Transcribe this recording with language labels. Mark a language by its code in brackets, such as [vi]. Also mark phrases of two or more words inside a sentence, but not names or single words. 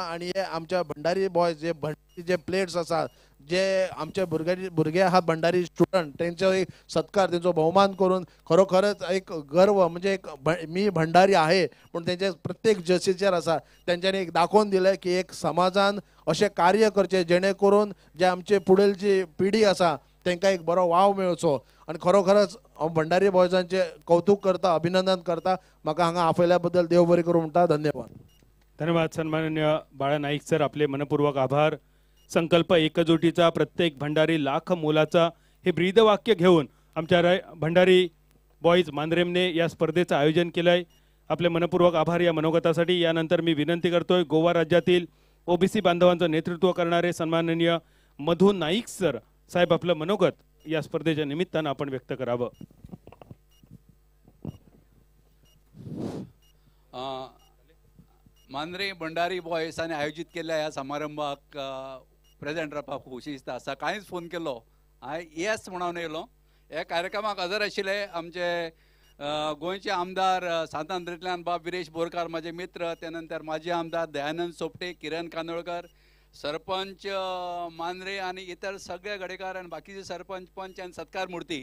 [kok] आणि हे आमच्या भंडारी बॉयज जे प्लेयर्स आसात, जे आमचे भुरगे आहात भंडारी स्टुडंट, तेंचो एक सत्कार तेंचो भोवमान करून खरोखरच एक गर्व म्हणजे एक [mr] मी भंडारी आहे [kok] पण तेंचे प्रत्येक जर्सीचेर आसा तेंच्यांनी एक दाखोवन दिलें की एक समाजान अशें कार्य करचें जेणे करून जे आमचे फुडेल जी पिढी आसा तांकां एक बरो वाव मेळचो. आणि खरोखरच हांव भंडारी बॉयजांचे कौतुक करता, अभिनंदन करता. म्हाका हांगा आपयल्या बद्दल देव बरें करूं म्हणटा. धन्यवाद. [mr] धन्यवाद सन्माननीय बाळा नाईक सर, आपले मनपूर्वक आभार. संकल्प एकजुटीचा प्रत्येक भंडारी लाख मोलाचा हे ब्रीदवाक्य घेऊन आमच्या भंडारी बॉईज मांद्रेमने या स्पर्धेचं आयोजन केलंय. आपले मनपूर्वक आभार या मनोगतासाठी. यानंतर मी विनंती करतोय गोवा राज्यातील OBC बांधवांचं नेतृत्व करणारे सन्माननीय मधु नाईक सर साहेब आपलं मनोगत या स्पर्धेच्या निमित्तानं आपण व्यक्त करावं. [kok] मांद्रे भंडारी बॉयसांनी आयोजित केल्ल्या ह्या समारंभाक प्रेजेंट रावपाक खोशी दिसता. सकाळींच फोन केलो, हांवें येस म्हणून येयलो. ह्या कार्यक्रमाक हजर आशिल्ले आमचे गोंयचे आमदार सांतांद्रेंतल्यान बाब विरेश बोरकार माझे मित्र, त्यानंतर माजी आमदार दयानंद सोपटे, किरण कांदोळकर, सरपंच मांद्रे आणि इतर सगळे गडेकार आणि बाकीचे सरपंच पंच आणि सत्कार मूर्ती.